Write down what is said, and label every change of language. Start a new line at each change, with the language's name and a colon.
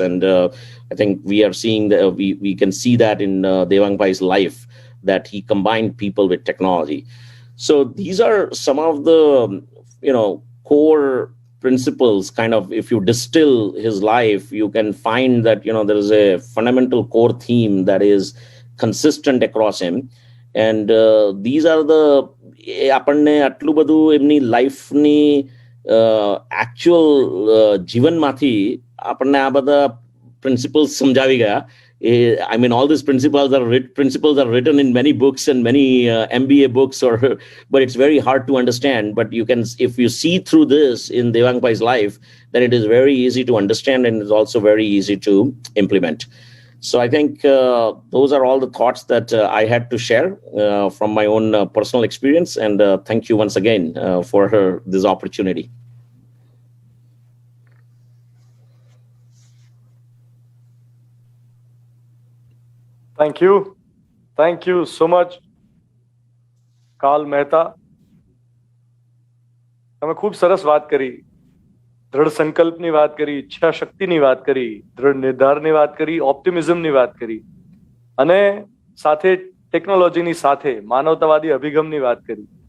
English: And I think we are seeing that we can see that in Devang Bhai's life, that he combined people with technology. So these are some of the core principles. Kind of, if you distill his life, you can find that there is a fundamental core theme that is consistent across him. And these are the
Gujarati: આપણને આટલું બધું એમની લાઈફની actual જીવનમાંથી આપણને આ બધા principles સમજાવી ગયા.
English: I mean, all these principles are written in many books and many MBA books, but it's very hard to understand. But you can, if you see through this in Devang Bhai's life, then it is very easy to understand, and it's also very easy to implement. So I think those are all the thoughts that I had to share from my own personal experience. And thank you once again for this opportunity. Thank you so much, કાલ મહેતા.
Gujarati: તમે ખૂબ સરસ વાત કરી, દૃઢ સંકલ્પની વાત કરી, ઈચ્છા શક્તિની વાત કરી, દૃઢ નિર્ધારની વાત કરી, ઓપ્ટિમિઝમની વાત કરી, અને સાથે ટેકનોલોજીની સાથે માનવતાવાદી અભિગમની વાત કરી.